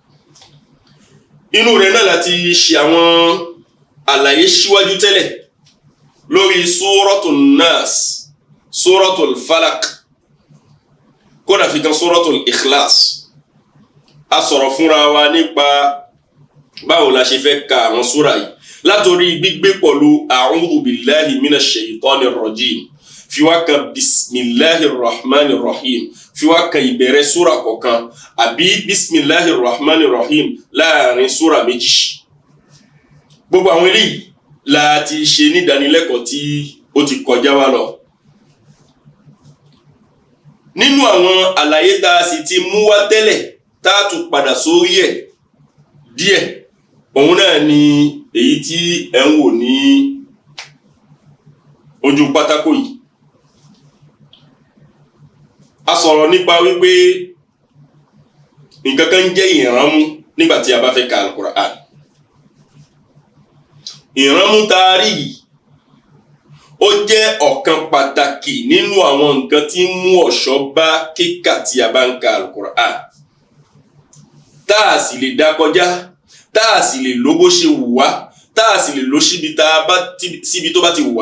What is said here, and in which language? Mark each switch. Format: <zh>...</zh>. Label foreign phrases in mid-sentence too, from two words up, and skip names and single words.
<yo>Inú rẹ̀ náà láti ṣe àwọn àlàyé síwájú tẹ́lẹ̀ lórí Suratul Nas, Suratul Falaq, kódà fi kan Suratul Ikhlas. A sọ̀rọ̀ fúnra wa nípa báwo la ṣe fẹ́ ka àwọn súra yìí, látorí gbígbé pọ̀lú</yo> <ar>أعوذ بالله من الشيطان الرجيم,</ar> <yo>fi wá kan</yo> <ar>بسم الله الرحمن الرحيم,</ar> <yo>fi wá kan ìbẹ̀rẹ̀ súra kọ̀ọ̀kan, àbí</yo> <ar>بسم الله الرحمن الرحيم</ar> <yo>láàrin súra méjì. Gbogbo àwọn eléyìí la ti ṣe ní ìdánilẹ́kọ̀ọ́ tí ó ti kọjá wa lọ. Nínú àwọn àlàyé tá a sì ti mú wá tẹ́lẹ̀ tá a tún padà sórí ẹ̀ díẹ̀, òun náà ni èyí tí ẹ ń wò ní ojú pátákó yìí. A sọ̀rọ̀ nípa wípé nǹkan kan jẹ́ ìránmú nígbà tí a bá fẹ́ ka al-Qur'an. Ìránmú taari yìí ó jẹ́ ọ̀kan pàtàkì nínú àwọn nǹkan tí ń mú ọ̀ṣọ́ bá kíkà tí a bá ń ka al-Qur'an. Tá a sì lè dá kọjá, tá a sì lè lò bó ṣe wù wá, tá a sì lè lò síbi tó bá ti wù wá.</yo>